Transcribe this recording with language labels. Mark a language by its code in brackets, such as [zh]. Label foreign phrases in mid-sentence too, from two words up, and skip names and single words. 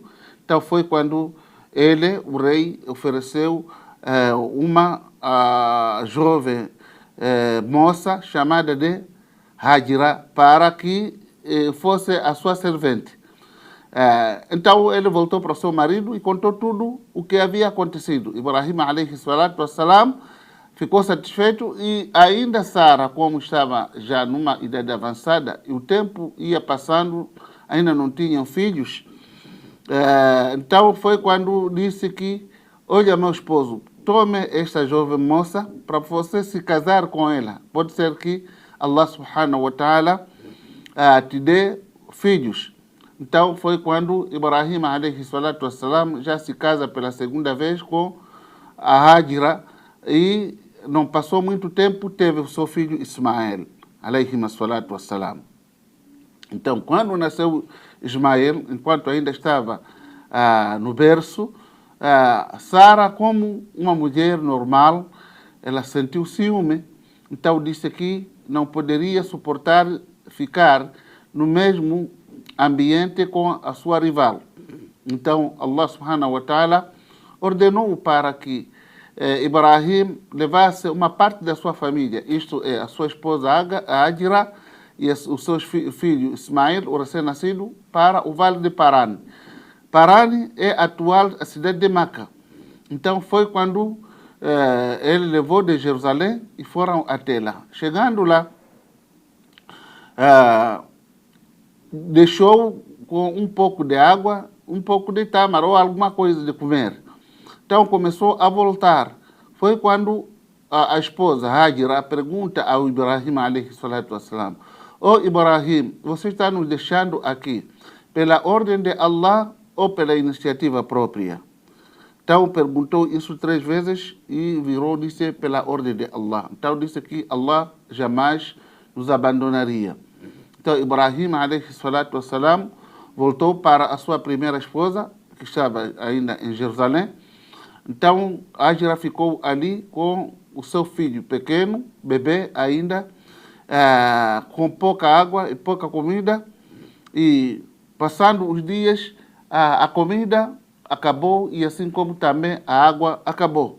[pt] Então, foi quando ele, o rei, ofereceu uma jovem moça chamada de Hajira para que fosse a sua servente. Então ele voltou para o seu marido e contou tudo o que havia acontecido. Ibrahim [ar] عليه الصلاة والسلام [pt] ficou satisfeito e ainda Sara, como estava já numa idade avançada e o tempo ia passando, ainda não tinham filhos. Então foi quando disse que, olha meu esposo, tome esta jovem moça para você se casar com ela. Pode ser que Allah [ar] سبحانه وتعالى [pt] te dê filhos. Então foi quando Ibrahim [ar] عليه الصلاة والسلام [pt] já se casa pela segunda vez com a Hajira e não passou muito tempo, teve o seu filho Ismael [ar] عليه الصلاة والسلام. [pt] Então, quando nasceu Ismael, enquanto ainda estava no berço, Sara, como uma mulher normal, ela sentiu ciúme. Então disse que não poderia suportar ficar no mesmo ambiente com a sua rival. Então Allah [ar] سبحانه وتعالى [pt] ordenou para que Ibrahim levasse uma parte da sua família, isto é, a sua esposa Hajira e os seus filhos Ismael, o recém-nascido, para o Vale de Paran. Paran é a atual cidade de Meca. Então foi quando ele levou de Jerusalém e foram até lá. Chegando lá, deixou com um pouco de água, um pouco de tâmara ou alguma coisa de comer. Então começou a voltar. Foi quando a esposa Hajira pergunta ao Ibrahim [ar] عليه الصلاة والسلام: [pt] "Oh Ibrahim, você está nos deixando aqui pela ordem de Allah ou pela iniciativa própria?" Então perguntou isso 3 vezes e virou e disse pela ordem de Allah. Então disse que Allah jamais nos abandonaria. Então Ibrahim [ar] عليه الصلاة والسلام [pt] voltou para a sua primeira esposa, que estava ainda em Jerusalém. Então Hajira ficou ali com o seu filho pequeno, bebê ainda, com pouca água e pouca comida. E passando os dias, a comida acabou e assim como também a água acabou.